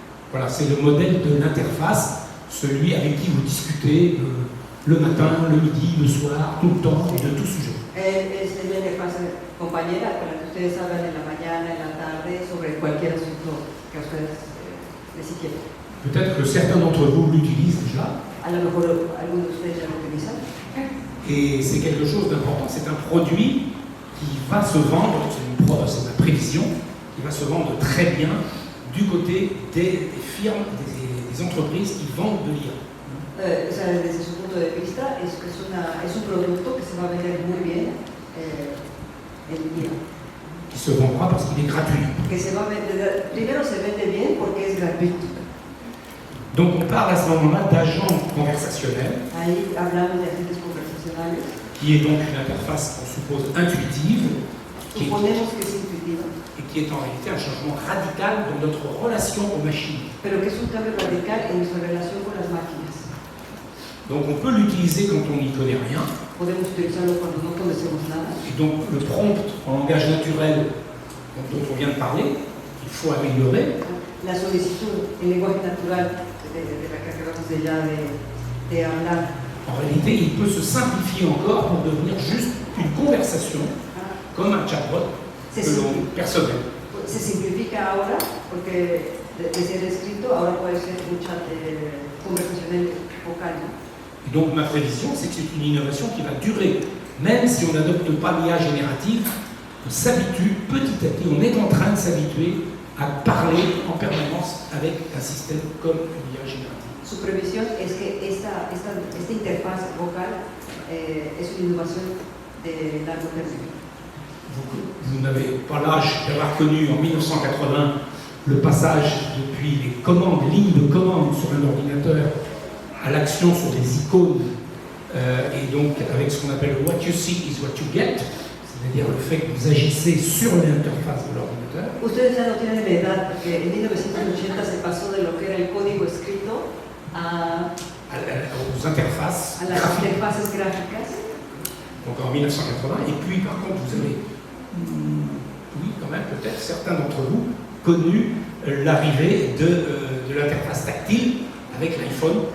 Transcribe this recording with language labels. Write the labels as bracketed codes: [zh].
[fr] Voilà, c'est le modèle de l'interface, celui avec qui vous discutez le matin, le midi, le soir, tout le temps et de tout sujet. [es] Es la interfaz compañera con la que ustedes hablan en la mañana, en la tarde, sobre cualquier asunto que a ustedes les inquiete. [fr] Peut-être que certains d'entre vous l'utilisent déjà. [es] A lo mejor algunos de ustedes ya lo utilizan. [fr] Et c'est quelque chose d'important, c'est un produit qui va se vendre, c'est ma prévision, qui va se vendre très bien du côté des firmes, des entreprises qui vendent de l'IA. [es] O sea, desde su punto de vista, es un producto que se va a vender muy bien en IA. [fr] Qui se vendra parce qu'il est gratuit. [es] Que se va a vender, primero se vende bien porque es gratuito. [fr] Donc on parle à ce moment-là d'agents conversationnels. [es] Ahí hablamos de agentes conversacionales. [fr] Qui est donc une interface qu'on suppose intuitive. [es] Suponemos que es intuitiva. [fr] Et qui est en réalité un changement radical dans notre relation aux machines. [es] Pero que es un cambio radical en nuestra relación con las máquinas. [fr] Donc on peut l'utiliser quand on n'y connaît rien. [es] Podemos utilizarlo cuando no conocemos nada. [fr] Et donc le prompt en langage naturel dont on vient de parler, il faut améliorer. [es] La solicitud en lenguaje natural de la que acabamos de hablar. [fr] En réalité, il peut se simplifier encore pour devenir juste une conversation, comme un chatbot personnel. [es] Se simplifica ahora porque de ser escrito ahora puede ser un chat conversacional vocal. [fr] Et donc ma prévision, c'est que c'est une innovation qui va durer, même si on n'adopte pas l'IA générative, on s'habitue petit à petit, on est en train de s'habituer à parler en permanence avec un système comme une IA générative. [es] Su previsión es que esta interfaz vocal es una innovación de largo término. [fr] Vous n'avez pas l'âge d'avoir connu en 1980 le passage depuis les commandes, lignes de commande sur un ordinateur à l'action sur des icônes et donc avec ce qu'on appelle [en] what you see is what you get, [fr] c'est-à-dire le fait que vous agissez sur l'interface de l'ordinateur. [es] Ustedes ya no tienen la edad porque en 1980 se pasó de lo que era el código escrito [fr] aux interfaces [es] a las interfaces gráficas. [fr] Donc en 1980, et puis par contre vous avez, oui quand même peut-être certains d'entre vous, connu l'arrivée de l'interface tactile avec l'iPhone.